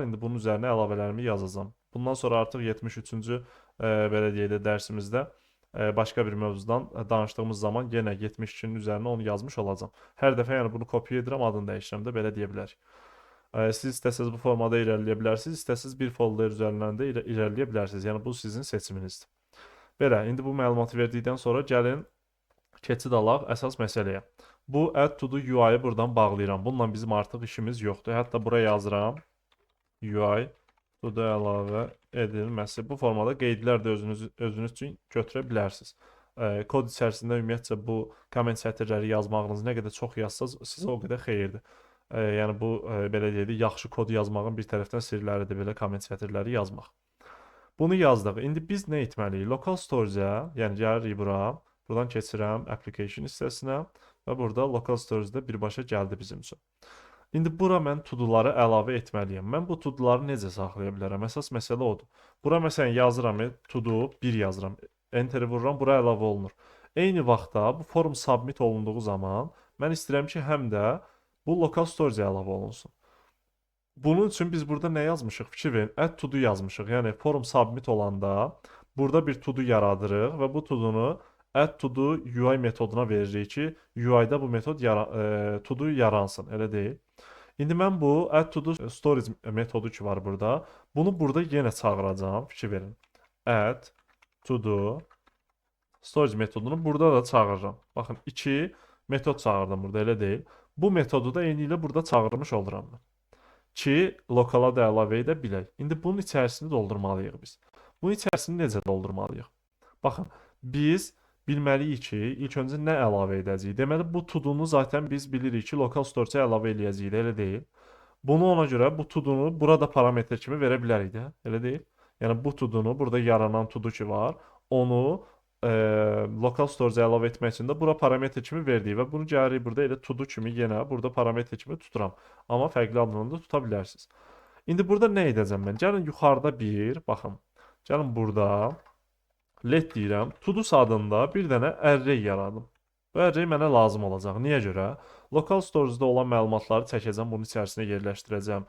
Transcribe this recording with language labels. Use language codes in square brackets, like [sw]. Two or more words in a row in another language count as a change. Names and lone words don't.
[az] İndi bunun üzərinə əlavələrimi yazacağam. Bundan sonra artıq 73-cü belə deyək də dərsimizdə başqa bir mövzudan danışdığımız zaman yenə 72-nin üzərinə onu yazmış olacağam. Hər dəfə yəni bunu kopya edirəm, adını dəyişirəm də belə deyə bilərik. Siz istəsəz bu formada irəliləyə bilərsiniz, istəsəz bir folder üzərindən də irəliləyə bilərsiniz. Yəni bu sizin seçiminizdir. Belə, indi bu məlumatı verdikdən sonra gəlin keçid alaq əsas məsələyə. Bu [en] add to do UI- [az] ı buradan bağlayıram. Bununla bizim artıq işimiz yoxdur. Hətta buraya yazıram. [en] UI to do [az] əlavə edilməsi. Bu formada qeydlər də özünüz üçün götürə bilərsiniz. Kod içərisində ümumiyyətcə bu komment sətirləri yazmağınız nə qədər çox yazsaz sizə o qədər xeyirdir. Yəni bu belə deyək də yaxşı kod yazmağın bir tərəfdən sirləridir belə komment sətirləri yazmaq. Bunu yazdıq. İndi biz nə etməliyik? [en] Local storage- [az] ə, yəni gəlirik bura. Buradan keçirəm application hissəsinə və burada [en] local storage- [az] də birbaşa gəldi bizim üçün. İndi bura mən to-do-ları əlavə etməliyəm. Mən bu to-do-ları necə saxlaya bilərəm? Əsas məsələ odur. Bura məsələn yazıram to-do 1 yazıram. Enter vururam, bura əlavə olunur. Eyni vaxtda bu [en] form submit [az] olunduğu zaman mən istəyirəm ki, həm də bu [en] lokal storage [az] əlavə olunsun. Bunun üçün biz burada nə yazmışıq? Fikir verin. [en] Add to do [az] yazmışıq. Yəni [en] form submit [az] olanda burada bir to do yaradırıq və bu to-do-nu [en] add to do UI [az] metoduna veririk ki, UI-da bu metod [en] to do [az] yaransın, elə deyil. İndi mən bu [en] add to do storage [az] metodu ki var burada. Bunu burada yenə çağıracağam. Fikir verin. [en] Add to do storage [az] metodunu burada da çağırıram. Baxın, 2 metod çağırdım burada, elə deyil. Bu metodu da eyni ilə burada çağırmış oluram mən. Ki, lokala da əlavə edə bilək. İndi bunun içərisini doldurmalıyıq biz. Bunun içərisini necə doldurmalıyıq? Baxın, biz bilməliyik ki, ilk öncə nə əlavə edəcəyik. Deməli, bu to-do-nu zaten biz bilirik ki, [en] lokal storage- [az] ə əlavə eləyəcəyik, elə deyil. Bunu ona görə bu to-do-nu burada parametr kimi verə bilərik də, elə deyil. Yəni bu to-do-nu, burada yaranan to-do ki var, onu [en] lokal storage [az] əlavə etmək üçün də bura parametr kimi verdik və bunu gəlirik burada elə to-do kimi yenə burada parametr kimi tuturam. Amma fərqli adla da tuta bilərsiniz. İndi burada nə edəcəm mən? Gəlin yuxarıda bir, baxın. Gəlin burada let deyirəm. To-dos adında bir dənə array yaradım. Bu array mənə lazım olacaq. Niyə görə? [en] Local storage- [az] da olan məlumatları çəkəcəm, bunun içərisinə yerləşdirəcəm.